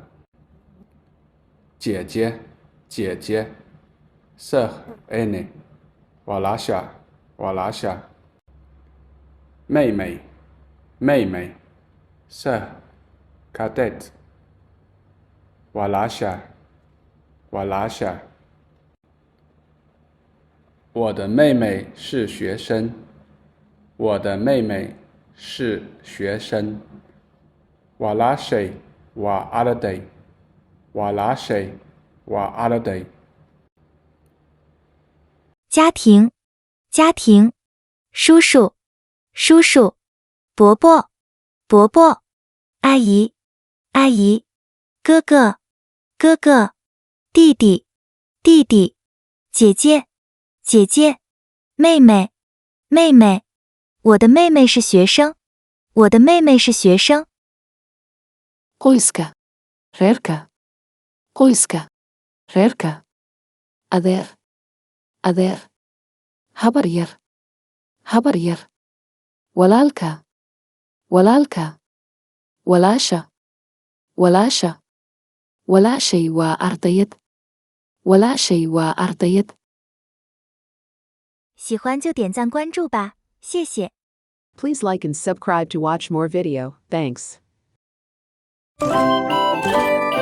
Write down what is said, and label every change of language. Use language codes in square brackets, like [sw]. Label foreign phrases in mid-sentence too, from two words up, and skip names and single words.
[zh] 姐姐，姐姐 ， [fr] sœur aînée。 [so] Walasha, Walasha。 [zh] 妹妹，妹妹 ， [fr] sœur cadette。 [so] Walasha, Walasha。 [zh] 我的妹妹是学生，我的妹妹是学生。 [so] Walashay, Waaladay, Walashay, Waaladay。 [zh] 家庭，家庭，叔叔，叔叔，伯伯，伯伯，阿姨，阿姨，哥哥，哥哥，弟弟，弟弟，姐姐，姐姐，妹妹，妹妹。我的妹妹是学生，我的妹妹是学生。 [so] Qoyska, reerka, qoyska, reerka. Adeer, adeer. Habar yar, habar yar. Walaalka, walaalka. Walaasha, walaasha. Walaashay waa ardayad, walaashay waa ardayad。 [zh] 喜欢就点赞关注吧，谢谢。 [en] Please like and subscribe to watch more video. Thanks.